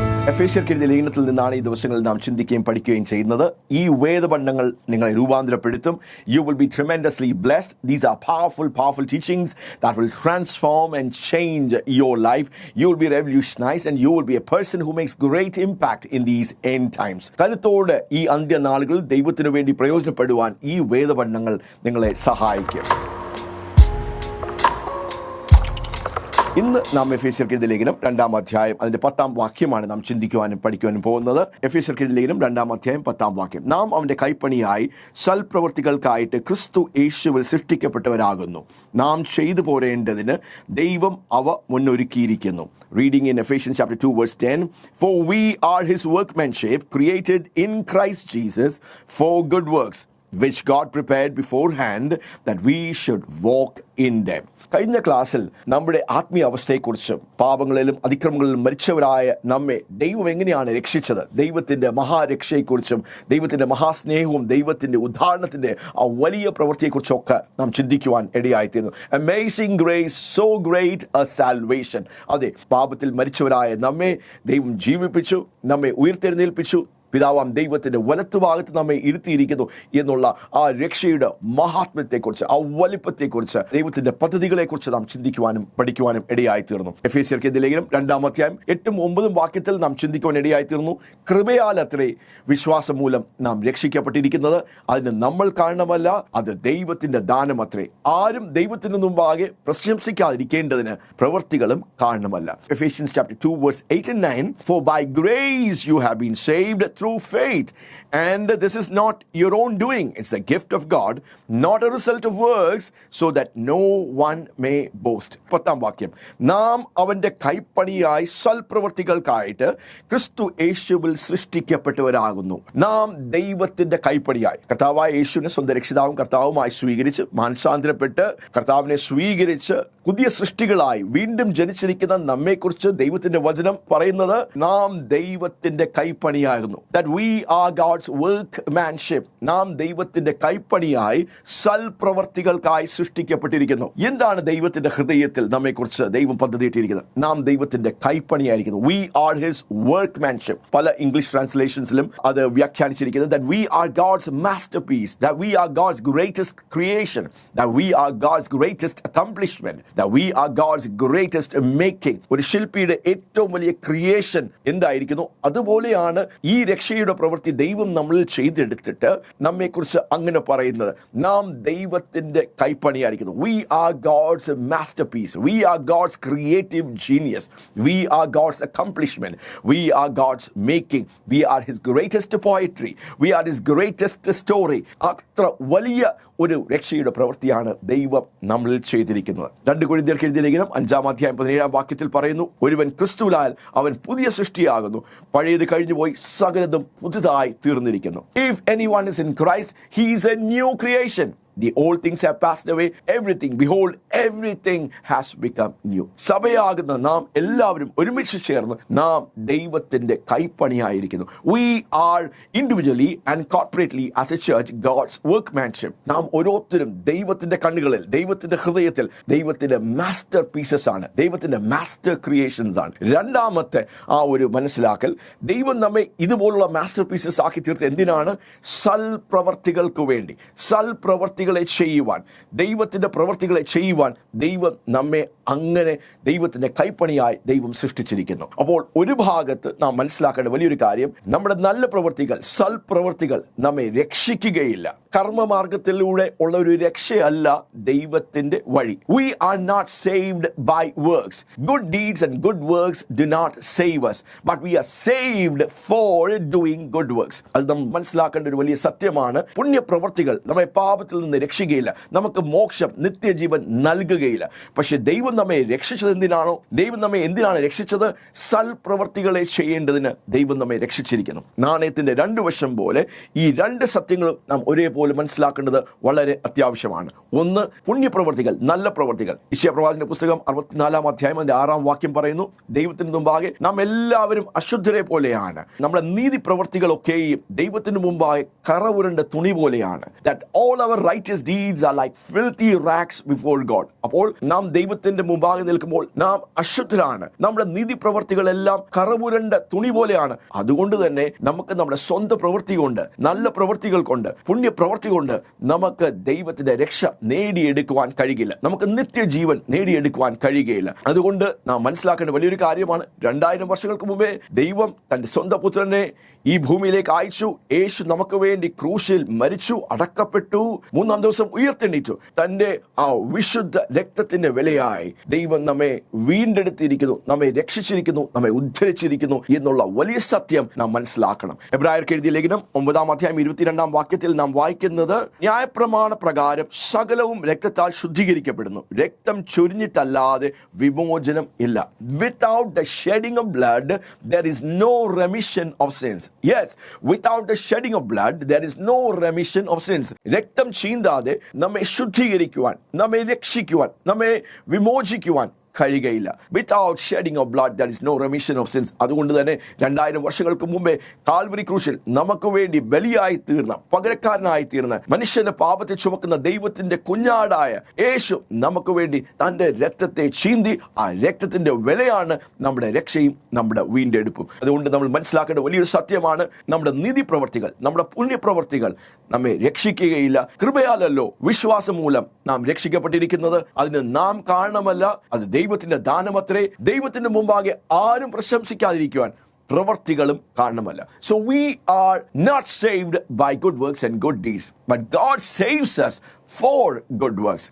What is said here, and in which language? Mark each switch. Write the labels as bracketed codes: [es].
[ml] എഫേസ്യർക്കെഴുതിയ ലേഖനത്തിൽ നിന്നാണ് ഈ ദിവസങ്ങളിൽ നാം ചിന്തിക്കുകയും പഠിക്കുകയും ചെയ്യുന്നത്. ഈ വേദപണ്ഡങ്ങൾ നിങ്ങളെ രൂപാന്തരപ്പെടുത്തും. [en] You will be tremendously blessed. These are powerful teachings that will transform and change your life. You will be revolutionized and you will be a person who makes great impact in these end times. [ml] കരുത്തോടെ ഈ അന്ത്യനാളുകളിൽ ദൈവത്തിനു വേണ്ടി പ്രയോജനപ്പെടുവാൻ ഈ വേദപണ്ഡങ്ങൾ നിങ്ങളെ സഹായിക്കും. ഇന്ന് നാം എഫേസ്യർക്കെഴുതിയ ലേഖനം 2-ാം അധ്യായം അതിന്റെ 10-ാം വാക്യമാണ് നാം ചിന്തിക്കുവാനും പഠിക്കുവാനും പോകുന്നത്. എഫേസ്യർക്കെഴുതിയ ലേഖനം 2-ാം അധ്യായം 10-ാം വാക്യം. നാം അവന്റെ കൈപ്പണിയായി സൽപ്രവൃത്തികൾക്കായിട്ട് ക്രിസ്തു യേശുവിൽ സൃഷ്ടിക്കപ്പെട്ടവരാകുന്നു, നാം ചെയ്തു പോരേണ്ടതിന് ദൈവം അവ മുന്നൊരുക്കിയിരിക്കുന്നു. [en] Reading in Ephesians chapter 2 verse 10, for we are his workmanship, created in Christ Jesus for good works, which God prepared beforehand that we should walk in them. [ml] കഴിഞ്ഞ ക്ലാസ്സിൽ നമ്മുടെ ആത്മീയ അവസ്ഥയെക്കുറിച്ചും പാപങ്ങളിലും അതിക്രമങ്ങളിലും മരിച്ചവരായ നമ്മെ ദൈവം എങ്ങനെയാണ് രക്ഷിച്ചത്, ദൈവത്തിൻ്റെ മഹാരക്ഷയെക്കുറിച്ചും ദൈവത്തിൻ്റെ മഹാസ്നേഹവും ദൈവത്തിൻ്റെ ഉദ്ധാരണത്തിൻ്റെ ആ വലിയ പ്രവൃത്തിയെക്കുറിച്ചൊക്കെ നാം ചിന്തിക്കുവാൻ ഇടയായിത്തീരുന്നു. [en] Amazing grace, so great a salvation. [ml] അതെ, പാപത്തിൽ മരിച്ചവരായ നമ്മെ ദൈവം ജീവിപ്പിച്ചു, നമ്മെ ഉയർത്തെഴുന്നേൽപ്പിച്ചു, പിതാവാം ദൈവത്തിൻ്റെ വലത്തുഭാഗത്ത് നമ്മെ ഇരുത്തിയിരിക്കുന്നു എന്നുള്ള ആ രക്ഷയുടെ മഹാത്മ്യത്തെക്കുറിച്ച്, ആ വലിപ്പത്തെക്കുറിച്ച്, ദൈവത്തിൻ്റെ പദ്ധതികളെക്കുറിച്ച് നാം ചിന്തിക്കുവാനും പഠിക്കുവാനും ഇടയായിത്തീർന്നു. എഫേസ്യർക്കെഴുതിയ ലേഖനം 2-ാം അധ്യായം 8-9 വാക്യത്തിൽ നാം ചിന്തിക്കുവാൻ ഇടയായിത്തീർന്നു. കൃപയാൽ അത്രേ വിശ്വാസം മൂലം നാം രക്ഷിക്കപ്പെട്ടിരിക്കുന്നത്, അതിന് നമ്മൾ കാരണമല്ല, അത് ദൈവത്തിൻ്റെ ദാനമത്രേ. ആരും ദൈവത്തിന് മുമ്പാകെ പ്രശംസിക്കാതിരിക്കേണ്ടതിന് പ്രവൃത്തികളും കാരണമല്ല. [en] Ephesians chapter 2 verse 8 and 9, for by grace you have been saved through faith, and this is not your own doing, it's a gift of God, not a result of works, so that no one may boast. [ml] 10-ാം വാക്യം. നാം അവന്റെ കൈപ്പണിയായി സൽപ്രവൃത്തികൾക്കായിട്ട് ക്രിസ്തു യേശുവിൽ സൃഷ്ടിക്കപ്പെട്ടവരാകുന്നു. നാം ദൈവത്തിന്റെ കൈപ്പണിയായി കർത്താവായ യേശുവിനെ സ്വന്തം രക്ഷിതാവും കർത്താവുമായി സ്വീകരിച്ച് മാനസാന്തരപ്പെട്ട് കർത്താവിനെ സ്വീകരിച്ച് പുതിയ സൃഷ്ടികളായി വീണ്ടും ജനിച്ചിരിക്കുന്ന നമ്മെക്കുറിച്ച് ദൈവത്തിന്റെ വചനം പറയുന്നത് നാം ദൈവത്തിന്റെ കൈപ്പണിയാകുന്നു. [en] That we are God's workmanship. [ml] നാം ദൈവത്തിന്റെ കൈപ്പണിയായി സൽപ്രവർത്തികൾക്കായി സൃഷ്ടിക്കപ്പെട്ടിരിക്കുന്നു. എന്താണ് ദൈവത്തിന്റെ ഹൃദയത്തിൽ നമ്മെക്കുറിച്ച് ദൈവം പദ്ധതിയിട്ടിരിക്കുന്നത്? നാം ദൈവത്തിന്റെ കൈപ്പണിയായിരിക്കുന്നു. [en] We are his workmanship. [ml] പല ഇംഗ്ലീഷ് ട്രാൻസ്ലേഷൻസിലും അത് വ്യാഖ്യാനിച്ചിരിക്കുന്നത് [en] that we are God's masterpiece, that we are God's greatest creation, that we are God's greatest accomplishment, that we are God's greatest making. [ml] ഒരു ശില്പിയുടെ ഏറ്റവും വലിയ ക്രിയേഷൻ എന്തായിരിക്കുന്നു, അതുപോലെയാണ് ഈ രക്ഷയുടെ പ്രവൃത്തി ദൈവം നമ്മളിൽ ചെയ്തെടുത്തിട്ട് നമ്മെക്കുറിച്ച് അങ്ങനെ പറയുന്നത്. നാം ദൈവത്തിന്റെ കൈപ്പണിയായിരിക്കുന്നു. [en] We are God's masterpiece. We are God's creative genius. We are God's accomplishment. We are God's making. We are his greatest poetry. We are his greatest story. [ml] അത്ര വലിയ ഒരു രക്ഷയുടെ പ്രവൃത്തിയാണ് ദൈവം നമ്മളിൽ ചെയ്തിരിക്കുന്നത്. 2 കൊരിന്ത്യർക്ക് എഴുതിയ ലേഖനം 5-ാം അധ്യായം 17-ാം വാക്യത്തിൽ പറയുന്നു, ഒരുവൻ ക്രിസ്തുവിലാൽ അവൻ പുതിയ സൃഷ്ടിയാകുന്നു, പഴയത് കഴിഞ്ഞുപോയി സകലതും പുതുതായി തീർന്നിരിക്കുന്നു. [en] If anyone is in Christ, he is a new creation. The old things have passed away. Everything, behold, everything has become new. [ml] സഭയാകുന്ന നാം എല്ലാവരും ഒരുമിച്ച് ചേർന്ന് നാം ദൈവത്തിന്റെ കൈപ്പണിയായിരിക്കുന്നു. [en] We are individually and corporately as a church God's workmanship. [ml] നാം ഓരോരുത്തരും ദൈവത്തിന്റെ കണ്ണുകളിൽ, ദൈവത്തിന്റെ ഹൃദയത്തിൽ ദൈവത്തിന്റെ മാസ്റ്റർ പീസസ് ആണ്, ദൈവത്തിന്റെ മാസ്റ്റർ ക്രിയേഷൻസ് ആണ്. രണ്ടാമത്തെ ആ ഒരു മനസ്സിലാക്കൽ, ദൈവം നമ്മെ ഇതുപോലുള്ള മാസ്റ്റർ പീസസ് ആക്കി തീർത്ത് എന്തിനാണ്? സൽപ്രവർത്തികൾക്ക് വേണ്ടി. സൽപ്രവർത്തികളെ ചെയ്യുവാൻ, ദൈവത്തിന്റെ പ്രവർത്തികളെ ചെയ്യുവാൻ ദൈവം നമ്മെ അങ്ങനെ ദൈവത്തിന്റെ കൈപ്പണിയായി ദൈവം സൃഷ്ടിച്ചിരിക്കുന്നു. അപ്പോൾ ഒരു ഭാഗത്ത് നാം മനസ്സിലാക്കേണ്ട വലിയൊരു കാര്യം, നമ്മുടെ നല്ല പ്രവൃത്തികൾ, സൽപ്രവൃത്തികൾ നമ്മെ രക്ഷിക്കുകയില്ല. കർമ്മമാർഗത്തിലൂടെ ഉള്ള ഒരു രക്ഷയല്ല ദൈവത്തിന്റെ വഴി. [en] We are not saved by works. Good deeds and good works do not save us, but we are saved for doing good works. [ml] അത് നാം മനസ്സിലാക്കേണ്ട ഒരു വലിയ സത്യമാണ്. പുണ്യപ്രവൃത്തികൾ നമ്മെ പാപത്തിൽ നിന്ന് രക്ഷിക്കുകയില്ല, നമുക്ക് മോക്ഷം, നിത്യജീവൻ നൽകുകയില്ല. പക്ഷെ ദൈവം നമ്മെ രക്ഷിച്ചത് എന്തിനാണോ, ദൈവം നമ്മെ എന്തിനാണ് രക്ഷിച്ചത്? സൽപ്രവർത്തികളെ ചെയ്യേണ്ടതിന് ദൈവം നമ്മെ രക്ഷിച്ചിരിക്കുന്നു. നാണയത്തിന്റെ രണ്ട് വശം പോലെ ഈ രണ്ട് സത്യങ്ങളും നാം ഒരേപോലെ മനസ്സിലാക്കേണ്ടത് വളരെ അത്യാവശ്യമാണ്. ഒന്ന്, പുണ്യപ്രവർത്തികൾ, നല്ല പ്രവർത്തികൾ. യിശയ്യാപ്രവാചകന്റെ പുസ്തകം 64 അധ്യായം 6 പറയുന്നു, ദൈവത്തിന് മുമ്പാകെ നാം എല്ലാവരും അശുദ്ധരെ പോലെയാണ്, നമ്മുടെ നീതി പ്രവർത്തികളൊക്കെയും ദൈവത്തിന് മുമ്പാകെ കറവുരണ്ട തുണി പോലെയാണ്. [en] That all our righteous deeds are like filthy rags before God. [ml] അപ്പോൾ നാം ദൈവത്തിന്റെ മുമ്പാകെ നിൽക്കുമ്പോൾ നാം അശുദ്ധരാണ്, നമ്മുടെ നീതി പ്രവർത്തികളെല്ലാം കറവുരണ്ട തുണി പോലെയാണ്. അതുകൊണ്ട് തന്നെ നമുക്ക് നമ്മുടെ സ്വന്തം പ്രവൃത്തി കൊണ്ട്, നല്ല പ്രവൃത്തികൾ കൊണ്ട്, പുണ്യപ്രവൃത്തി കൊണ്ട് നമുക്ക് ദൈവത്തിന്റെ രക്ഷ നേടിയെടുക്കുവാൻ കഴിയില്ല, നമുക്ക് നിത്യജീവൻ നേടിയെടുക്കുവാൻ കഴിയുകയില്ല. അതുകൊണ്ട് നാം മനസ്സിലാക്കേണ്ട വലിയൊരു കാര്യമാണ്, 2000 വർഷങ്ങൾക്ക് മുമ്പേ ദൈവം തന്റെ സ്വന്തം പുത്രനെ ഈ ഭൂമിയിലേക്ക് അയച്ചു. യേശു നമുക്ക് വേണ്ടി ക്രൂശിൽ മരിച്ചു, അടക്കപ്പെട്ടു, 3-ാം ദിവസം ഉയർത്തെണീറ്റു. തന്റെ ആ വിശുദ്ധ രക്തത്തിന്റെ വിലയായി ദൈവം നമ്മെ വീണ്ടെടുത്തിരിക്കുന്നു, നമ്മെ രക്ഷിച്ചിരിക്കുന്നു, നമ്മെ ഉദ്ധരിച്ചിരിക്കുന്നു എന്നുള്ള വലിയ സത്യം നാം മനസ്സിലാക്കണം. എബ്രായർക്ക് എഴുതിയ ലേഖനം 9-ാം അധ്യായം 22-ാം നാം വായിക്കുന്നത്, ന്യായപ്രമാണ പ്രകാരം സകലവും രക്തത്താൽ ശുദ്ധീകരിക്കപ്പെടുന്നു, രക്തം ചൊരിഞ്ഞിട്ടല്ലാതെ വിമോചനം ഇല്ല. [en] Without the shedding of blood there is no remission of sins. Yes, without the shedding of blood there is no remission of sins. [ml] രക്തം ചീന്താതെ നമ്മെ ശുദ്ധീകരിക്കുവാൻ, നമ്മെ രക്ഷിക്കുവാൻ, നമ്മെ വിമോചിക്കുവാൻ കഴിയുകയില്ല. [en] Without shedding of blood there is no remission of sins. [ml] അതുകൊണ്ട് തന്നെ 2000 വർഷങ്ങൾക്ക് മുമ്പേ കാൽവരി ക്രൂശിൽ നമുക്ക് വേണ്ടി ബലിയായി തീർന്ന, പകരക്കാരനായി തീർന്ന, മനുഷ്യന്റെ പാപത്തെ ചുമക്കുന്ന ദൈവത്തിന്റെ കുഞ്ഞാടായ യേശു നമുക്ക് വേണ്ടി തന്റെ രക്തത്തെ ചീന്തി. ആ രക്തത്തിന്റെ വിലയാണ് നമ്മുടെ രക്ഷയും നമ്മുടെ വീണ്ടെടുപ്പും. അതുകൊണ്ട് നമ്മൾ മനസ്സിലാക്കേണ്ട വലിയൊരു സത്യമാണ്, നമ്മുടെ നീതി പ്രവർത്തികൾ, നമ്മുടെ പുണ്യപ്രവർത്തികൾ നമ്മെ രക്ഷിക്കുകയില്ല. കൃപയാലല്ലോ വിശ്വാസം മൂലം നാം രക്ഷിക്കപ്പെട്ടിരിക്കുന്നത്. അതിന് നാം കാരണമല്ല, അത് ദൈവത്തിന്റെ ദാനമത്രേ. ദൈവത്തിന്റെ മുമ്പാകെ ആരും പ്രശംസിക്കാതിരിക്കുവാൻ പ്രവർത്തികളും കാരണമല്ല. [en] So we are not saved by good works and good deeds, but God saves us for good works.